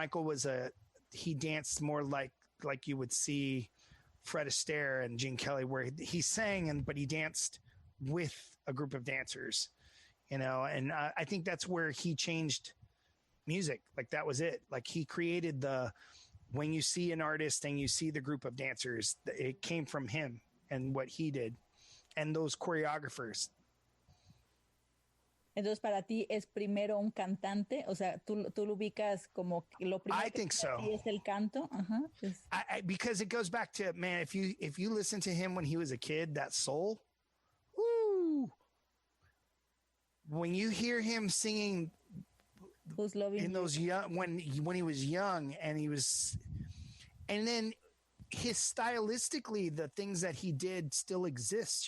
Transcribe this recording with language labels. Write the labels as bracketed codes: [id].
[en] Michael he danced more like you would see Fred Astaire and Gene Kelly, where he sang but he danced with a group of dancers, you know, and I think that's where he changed music. Like that was it. Like he created when you see an artist and you see the group of dancers, it came from him and what he did and those choreographers. [es] Entonces, para ti es primero un cantante, o sea, tú lo ubicas como lo primero. [en] I think so. [es] Es el canto. [en] Because it goes back to, man, if you listen to him when he was a kid, that soul, woo, when you hear him singing Who's Loving in You? those young when he was young and then his stylistically the things that he did still exists.